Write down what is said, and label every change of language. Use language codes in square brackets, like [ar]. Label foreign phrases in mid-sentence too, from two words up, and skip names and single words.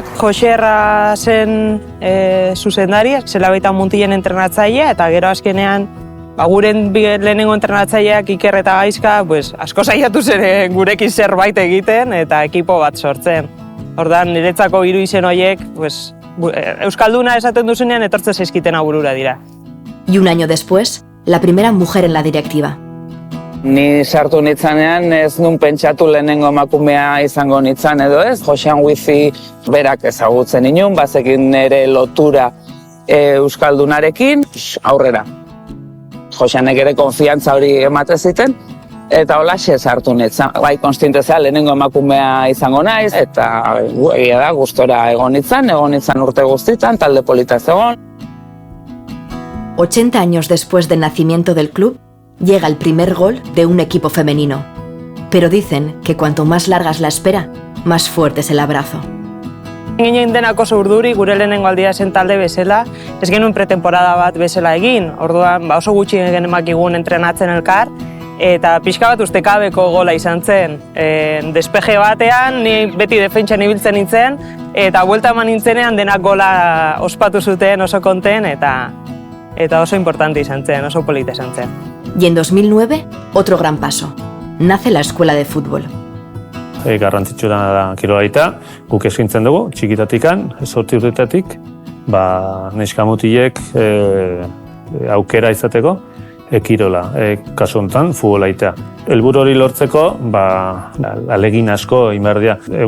[eu] Joserra zen zuzendari, zela baita Muntilen entrenatzailea, eta gero azkenean guren lehenengo entrenatzaileak Iker eta Gaizka asko saiatu zen gurekin zerbait egiten eta ekipo bat sortzen. Ordan niretzako 3 izen horiek, Euskalduna esaten duzunean etortzen zaizkiten burura dira. [es] Y un año después, la primera mujer en la directiva. [eu] Ni sartu nitzanean ez nun pentsatu lehenengo emakumea izango nitzan edo ez. Josean Wifi berak ezagutzen inun, bazekin ere lotura Euskaldunarekin, aurrera. Joseanek ere konfiantza hori emate ziten, eta holaxe sartu nitzan. Bai, konstientezea lehenengo emakumea izango naiz, eta egia da, gustora egon nitzan urte guztitan, talde polita zegoen. [es] 80 años después del nacimiento del club, llega el primer gol de un equipo femenino. Pero dicen que cuanto más larga es la espera, más fuerte es el abrazo. [eu] Ginen denak oso urduri, gure lehenengo aldia zen talde bezala, ez genuen pretemporada bat bezala egin, orduan oso gutxi genemakigun entrenatzen elkar, eta pixka bat ustekabeko gola izan zen. Despeje batean, ni beti defentsan ibiltzen nintzen, eta buelta eman nintzenean denak gola ospatu zuten oso konten, eta oso importante izan zen, oso polita izan zen. [es] Y en 2009, otro gran paso. Nace la escuela de fútbol. [eu] Garrantzitsua da kirolaita, guk eskaintzen dugu, txikitatikan, 8 urtetatik, neska mutilek aukera izateko, kirola, kasu honetan, futbolaita. Helburu hori lortzeko, alegin asko inberdia.